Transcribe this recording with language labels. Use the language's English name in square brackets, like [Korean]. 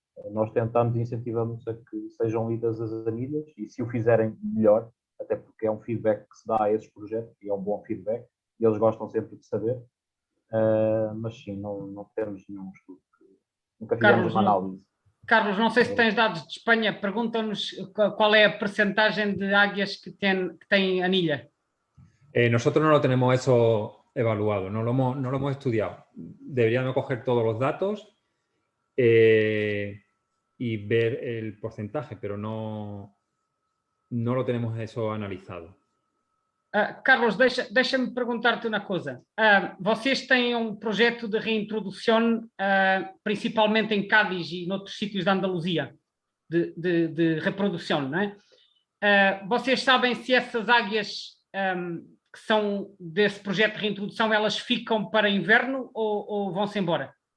[Portuguese] Nós tentamos e incentivamos a que sejam lidas as anilhas e, se o fizerem, melhor, até porque é um feedback que se dá a esses projetos e é um bom feedback e eles gostam sempre de saber. Mas sim, não temos nenhum estudo. Nunca fizemos uma análise. Carlos, não sei se tens dados de Espanha, pergunta-nos qual é a percentagem de águias que têm anilha. [Spanish] Nosotros no lo tenemos eso evaluado, no lo hemos estudiado. Deberíamos coger todos los datos y ver el porcentaje, pero no lo tenemos eso analizado. [Portuguese] Carlos, deixa-me perguntar-te uma coisa. Vocês têm um projeto de reintrodução, principalmente em Cádiz e noutros sítios da Andaluzia, de reprodução, não é? Vocês sabem se essas águias que são desse projeto de reintrodução, elas ficam para inverno ou vão-se embora?